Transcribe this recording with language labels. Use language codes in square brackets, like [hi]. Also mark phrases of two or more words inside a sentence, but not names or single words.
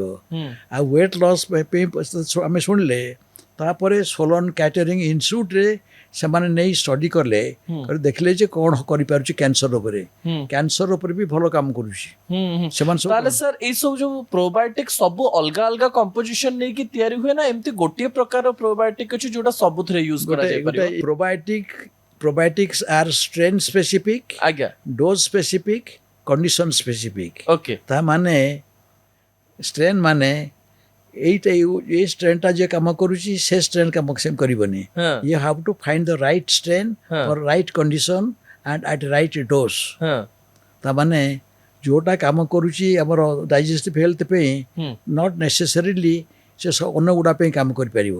[or] ଆଉ [en] weight loss [or] ପାଇଁ ଆମେ ଶୁଣିଲେ, ତାପରେ ସୋଲନ୍ କ୍ୟାଟରିଂ ଇନଷ୍ଟିଚ୍ୟୁଟ୍ରେ ସେମାନେ ନେଇ ଷ୍ଟଡି କଲେ, ଦେଖିଲେ ଯେ କ'ଣ କରିପାରୁଛି କ୍ୟାନ୍ସର ଉପରେ। କ୍ୟାନ୍ସର ଉପରେ ବି ଭଲ କାମ କରୁଛି। ସେମାନେ ସବୁ ତାହେଲେ ସାର୍ ଏଇ ସବୁ ଯୋଉ ପ୍ରୋବାୟୋଟିକ ସବୁ ଅଲଗା ଅଲଗା କମ୍ପୋଜିସନ ନେଇକି ତିଆରି ହୁଏ ନା ଏମିତି ଗୋଟିଏ ପ୍ରକାର ପ୍ରୋବାୟୋଟିକ ଅଛି ଯୋଉଟା ସବୁଥିରେ ୟୁଜ କରାଯାଇ ପାରିବ? [en] probiotics are strain specific, [or] ଆଜ୍ଞା [en] dose specific, condition specific. [or] ଓକେ ତା ମାନେ ଷ୍ଟ୍ରେନ୍ ମାନେ ଏଇଟା ଏଇ ଷ୍ଟ୍ରେନ୍ଟା ଯିଏ କାମ କରୁଛି ସେ ଷ୍ଟ୍ରେନ୍ କାମ ସେ କରିବନି। ହଁ [en] You have to find the right strain [or] ହଁ [en] for right condition and at right dose. [or] ହଁ ତାମାନେ ଯେଉଁଟା କାମ କରୁଛି ଆମର [en] digestive health [or] ପାଇଁ [en] not necessarily [or] ସେ ଅନ୍ୟ ଗୁଡ଼ା ପାଇଁ କାମ କରିପାରିବ।